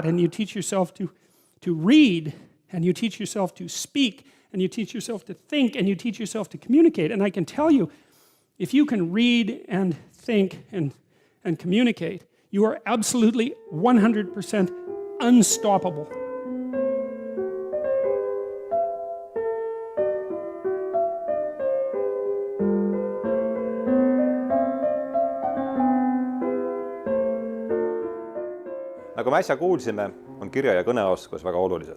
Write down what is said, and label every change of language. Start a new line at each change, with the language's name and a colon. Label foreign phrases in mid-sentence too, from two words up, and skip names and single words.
English: And you teach yourself to read, and you teach yourself to speak, and you teach yourself to think, and you teach yourself to communicate. And I can tell you, if you can read and think and communicate, you are absolutely 100% unstoppable.
Estonian: Nagu me äsja kuulsime, on kirja- ja kõneoskus väga olulised.